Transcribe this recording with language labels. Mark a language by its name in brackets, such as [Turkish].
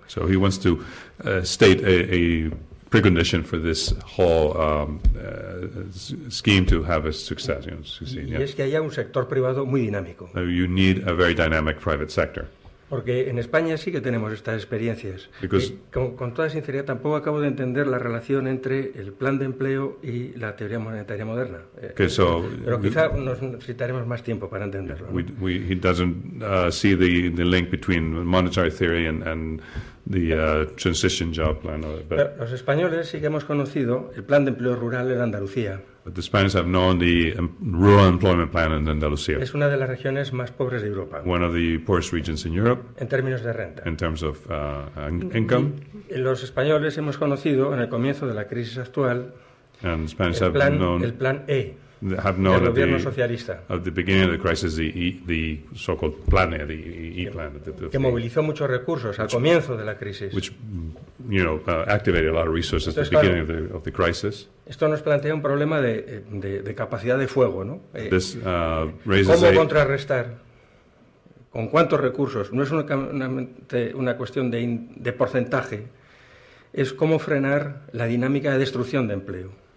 [English] So he wants to state a precondition for this whole scheme to have a success. Succeed, [Spanish] Y es que haya un sector privado muy dinámico. [English] You need a very dynamic private sector. [Spanish] Porque en España sí que tenemos estas experiencias. [English] Because- [Spanish] Con toda sinceridad, tampoco acabo de entender la relación entre el plan de empleo y la teoría monetaria moderna. Pero quizá nos necesitaremos más tiempo para entenderlo, ¿no? [English] He doesn't see the link between monetary theory and the transition job plan. [Spanish] Pero los españoles sí que hemos conocido el plan de empleo rural en Andalucía. [English] But the Spaniards have known the rural employment plan in Andalusia, [Spanish] Es una de las regiones más pobres de Europa [English] one of the poorest regions in Europe [Spanish] en términos de renta. [English] in terms of income. [Spanish] Los españoles hemos conocido en el comienzo de la crisis actual [English] And Spaniards [Spanish] el [English] have known [Spanish] plan E, [English] have known [Spanish] del gobierno socialista. [English] At the beginning of the crisis, the so-called plan, the E-plan, [Spanish] que movilizó muchos recursos al comienzo de la crisis. [English] Which, activated a lot of resources at the beginning of the crisis. [Spanish] Esto nos plantea un problema de capacidad de fuego, ¿no? [English] Raises [Spanish] ¿Cómo contrarrestar? ¿Con cuántos recursos? No es una cuestión de porcentaje, es cómo frenar la dinámica de destrucción de empleo.